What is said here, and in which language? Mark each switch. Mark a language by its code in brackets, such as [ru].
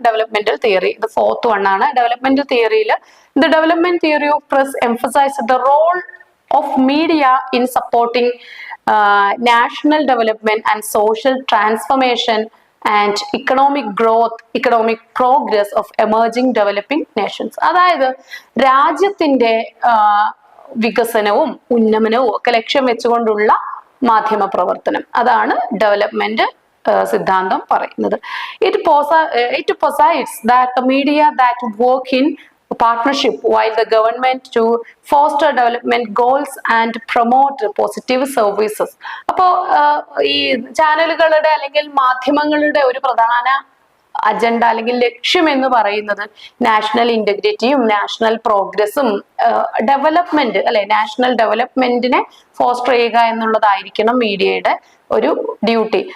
[en] Developmental theory ഇത് fourth one ആണ്. Developmental തിയറിയിൽ the development theory of press emphasise the role of media in supporting national development and social transformation and economic growth, economic progress of emerging developing nations. [ml] അതായത് രാജ്യത്തിന്റെ വികസനവും ഉന്നമനവും ഒക്കെ ലക്ഷ്യം വെച്ചുകൊണ്ടുള്ള മാധ്യമ പ്രവർത്തനം, അതാണ് ഡെവലപ്മെന്റ് സിദ്ധാന്തം പറയുന്നത്. [en] It posites that the media that work in partnership while the government to foster development goals and promote positive services. [ml] അപ്പോൾ ഈ ചാനലുകളുടെ അല്ലെങ്കിൽ മാധ്യമങ്ങളുടെ ഒരു പ്രധാന അജണ്ട അല്ലെങ്കിൽ ലക്ഷ്യം എന്ന് പറയുന്നത് നാഷണൽ ഇന്റഗ്രിറ്റിയും നാഷണൽ പ്രോഗ്രസും ഡെവലപ്മെന്റ് അല്ലെ, നാഷണൽ ഡെവലപ്മെന്റിനെ ഫോസ്റ്റർ ചെയ്യുക എന്നുള്ളതായിരിക്കണം മീഡിയയുടെ ഒരു ഡ്യൂട്ടി.